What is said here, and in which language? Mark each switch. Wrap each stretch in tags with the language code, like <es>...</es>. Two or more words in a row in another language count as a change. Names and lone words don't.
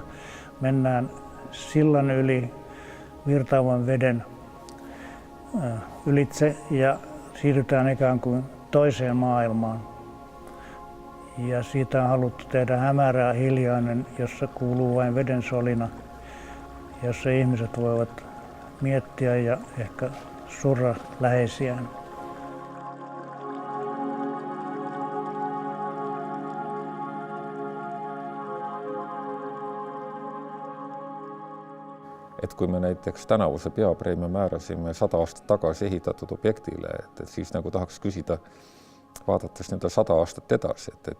<fi>Mennään sillan yli virtaavan veden ylitse ja siirrytään ikään kuin toiseen maailmaan. Ja siitä on haluttu tehdä hämärää, hiljainen, jossa kuuluu vain veden solina, jossa ihmiset voivat miettiä ja ehkä surra läheisiään.</fi> <et>Et kui me näiteks tänavuse peapreemia määrasime 100 aastat tagasi ehitatud objektile, et siis nagu tahaks küsida, vaadates 100 aastat edasi,</et>